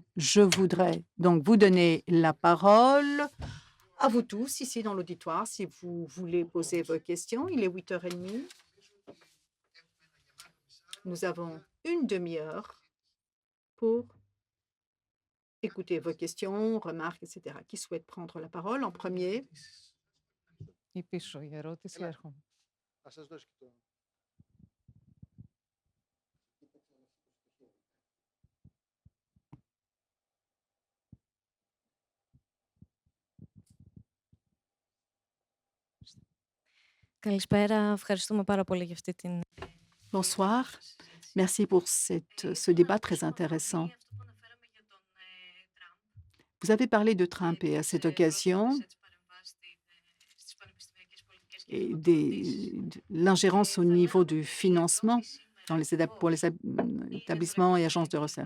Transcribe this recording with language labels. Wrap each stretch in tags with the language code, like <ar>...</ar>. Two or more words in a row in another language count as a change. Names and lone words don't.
<fr>Je voudrais donc vous donner la parole à vous tous ici dans l'auditoire si vous voulez poser vos questions. Il est 8h30. Nous avons une demi-heure pour écouter vos questions, remarques, etc. Qui souhaite prendre la parole en premier?</fr> <el>Ή πίσω η ερώτηση, Έλα, έρχομαι. θα σας δώσω και το... Καλησπέρα, ευχαριστούμε πάρα πολύ για αυτή την</el> <fr>Bonsoir. Merci pour ce débat très intéressant. Vous avez parlé de Trump et à cette occasion, et de l'ingérence au niveau du financement dans pour les établissements et agences de recherche.</fr>